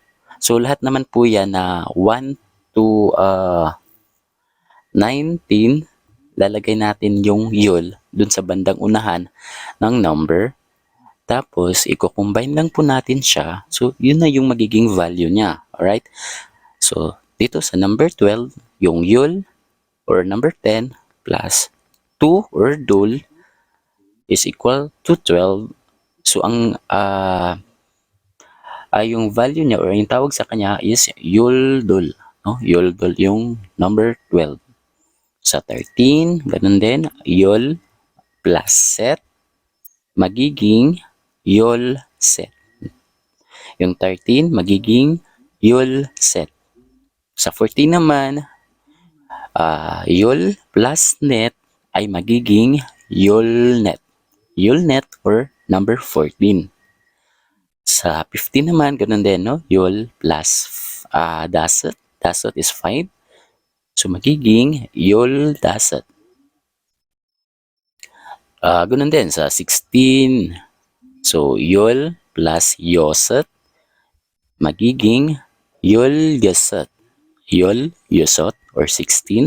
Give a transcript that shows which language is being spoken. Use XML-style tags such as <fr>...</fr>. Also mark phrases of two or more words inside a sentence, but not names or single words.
<tl>So lahat naman po yan na 1 to 19, lalagay natin yung yul dun sa bandang unahan ng number. Tapos, i-combine lang po natin siya. So, yun na yung magiging value niya. Alright? So, dito sa number 12, yung yul or number 10 plus 2 or dul</tl> <en>is equal to</en> <tl>12. So, yung value niya or yung tawag sa kanya is yuldul. No? Yuldul yung number 12. Sa 13, ganun din, yul plus set, magiging</tl> <ko>열 셋.</ko> <tl>Yung 13, magiging</tl> <ko>열 셋.</ko> <tl>Sa 14 naman, yul plus net ay magiging</tl> <ko>열 넷. 열 넷</ko> <tl>or number 14. Sa 15 naman, ganun din, no? Yul plus dasot. Dasot is 5. So, magiging</tl> <ko>열 다섯.</ko> <tl>Ganun din sa 16. So, yul plus yosot, magiging</tl> <ko>열 여섯. 열 여섯</ko> <tl>or 16.</tl>